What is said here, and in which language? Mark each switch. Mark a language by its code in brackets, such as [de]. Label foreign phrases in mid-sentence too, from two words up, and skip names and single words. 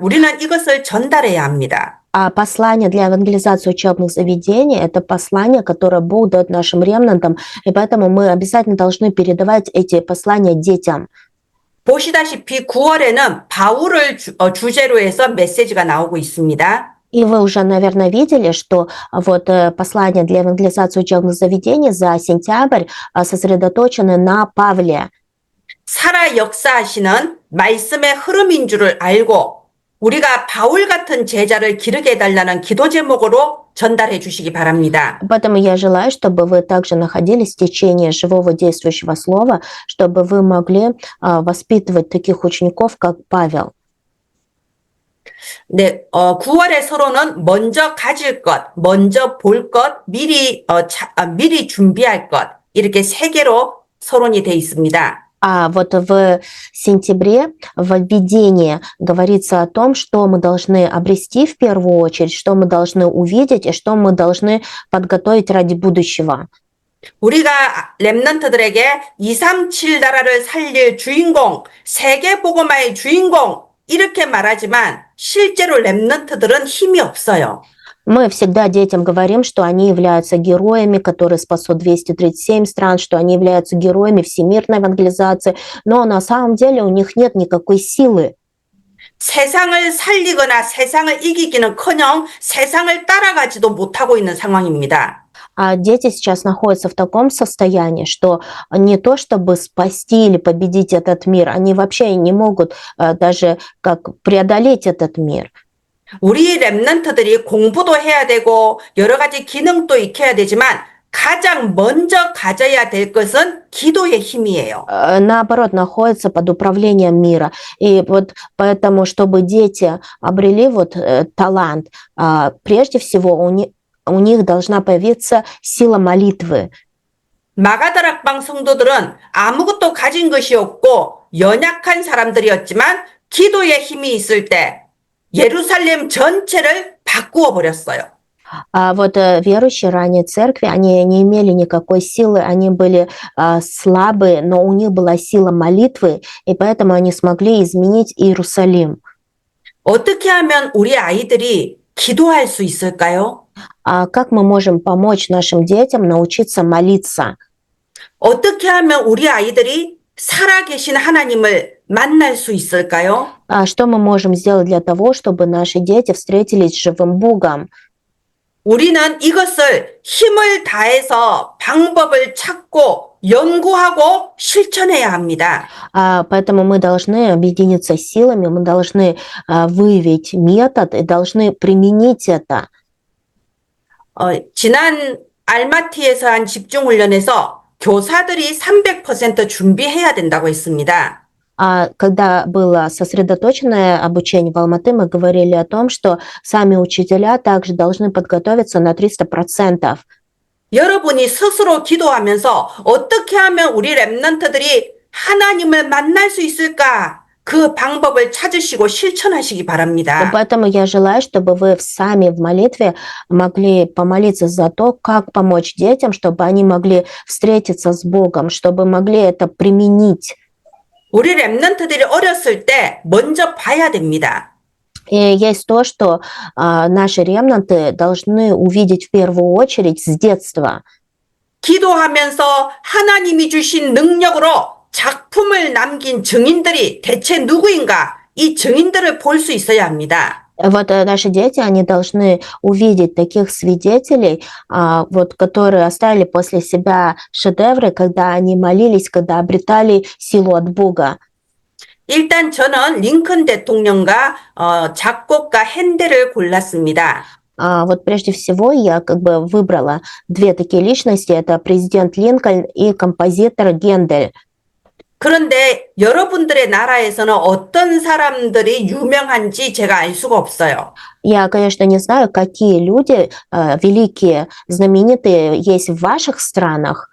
[ko] 우리는 이것을 전달해야 합니다. [ru] А послание для евангелизации учебных заведений – это послание, которое Бог дает нашим ремнантам, и поэтому мы обязательно должны передавать эти послания детям. [ko] 보시다시피 9월에는 바울을 주제로 해서 메시지가 나오고 있습니다. [ru] И вы уже, наверное, видели, что вот послание для евангелизации учебных заведений за сентябрь сосредоточены на Павле. [ko] 살아 역사하시는 말씀의 흐름인 줄을 알고 우리가 바울 같은 제자를 기르게 해달라는 기도 제목으로 전달해 주시기 바랍니다. [ru] Поэтому я желаю, чтобы вы также находились в течение живого действующего слова, чтобы вы могли воспитывать таких учеников, как Павел. [ko] 네, 9월의 서론은 먼저 가질 것, 먼저 볼 것, 미리 준비할 것 이렇게 세 개로 서론이 돼 있습니다. [ru] А вот в сентябре в введении говорится о том, что мы должны обрести в первую очередь, что мы должны увидеть и что мы должны подготовить ради будущего. [ko] 우리가 렘넌트들에게 237 나라를 살릴 주인공, 세계 복음화의 주인공 이렇게 말하지만 실제로 렘넌트들은 힘이 없어요. [ru] Мы всегда детям говорим, что они являются героями, которые спасут 237 стран, что они являются героями всемирной евангелизации, но на самом деле у них нет никакой силы. [ko] 세상을 살리거나 세상을 이기기는커녕 세상을 따라가지도 못하고 있는 상황입니다. [ru] А дети сейчас находятся в таком состоянии, что не то чтобы спасти или победить этот мир, они вообще не могут даже как преодолеть этот мир. [ko] 우리 렘넌트들이 공부도 해야 되고 여러 가지 기능도 익혀야 되지만 가장 먼저 가져야 될 것은 기도의 힘이에요. [ru] Наоборот, находятся под управлением мира. И вот поэтому, чтобы дети обрели вот талант, прежде всего у них должна появиться сила молитвы. [ko] 마가다락방 성도들은 아무것도 가진 것이 없고 연약한 사람들이었지만 기도의 힘이 있을 때 예루살렘 전체를 바꾸어 버렸어요. [ru] А вот верующие ранней церкви, они не имели никакой силы, они были слабые, но у них была сила молитвы, и поэтому они смогли изменить Иерусалим. [ko] 어떻게 하면 우리 아이들이 기도할 수 있을까요? [ru] А как мы можем помочь нашим детям научиться молиться? [ko] 어떻게 하면 우리 아이들이 살아계신 하나님을 만날 수 있을까요? [ru] А что мы можем сделать для того, чтобы наши дети встретились с живым Богом? [ko] 우리는 이것을 힘을 다해서 방법을 찾고 연구하고 실천해야 합니다. [ru] Поэтому мы должны объединиться силами, мы должны выявить метод и должны применить это. [ko] 지난 알마티에서 한 집중훈련에서 교사들이 300% 준비해야 된다고 했습니다. [ru] Когда было сосредоточенное обучение в Алматы, мы говорили о том, что сами учителя также должны подготовиться на 300%. [ko] 여러분이 스스로 기도하면서 어떻게 하면 우리 렘넌트들이 하나님을 만날 수 있을까? 그 방법을 찾으시고 실천하시기 바랍니다. [ru] Поэтому я желаю, чтобы вы сами в молитве могли помолиться за то, как помочь детям, чтобы они могли встретиться с Богом, чтобы могли это применить. [ko] 우리 렘넌트들이 어렸을 때 먼저 봐야 됩니다. [ru] И есть то, что наши ремнанты должны увидеть в первую очередь с детства. [ko] 기도하면서 하나님이 주신 능력으로 작품을 남긴 증인들이 대체 누구인가? 이 증인들을 볼 수 있어야 합니다. [ru] Вот наши дети, они должны увидеть таких свидетелей, вот, которые оставили после себя шедевры, когда они молились, когда обретали силу от Бога. [ko] 일단 저는 링컨 대통령과 작곡가 핸델을 골랐습니다. [ru] Вот прежде всего я как бы выбрала две такие личности, это президент Линкольн и композитор Гендель. [ko] 그런데 여러분들의 나라에서는 어떤 사람들이 유명한지 제가 알 수가 없어요. [ru] Я, конечно, не знаю, какие люди великие, знаменитые есть в ваших странах.